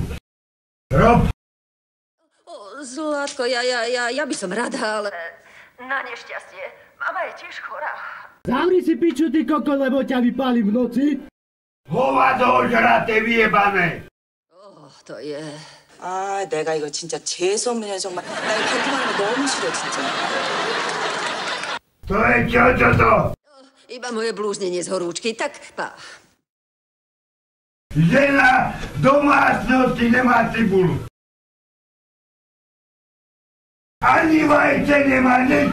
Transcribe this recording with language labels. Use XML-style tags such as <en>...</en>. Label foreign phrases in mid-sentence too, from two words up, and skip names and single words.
<sk>Rob. Zlatko, ja by som rada, ale... Na nešťastie. Mama je tiež chorá. Zavri si piču, ty koko, lebo ťa vypáli v noci. Hovado ožraté vyjebané. To je...</sk> <ko>아, 내가 이거 진짜 재수없네, 정말. 나 이거 판단하는 거 너무 싫어, 진짜.</ko> <sk>To je čo toto? Iba moje blúznenie z horúčky, tak pá. Žena v domácnosti nemá cibulu. Ani vajce nemá, nič.</sk>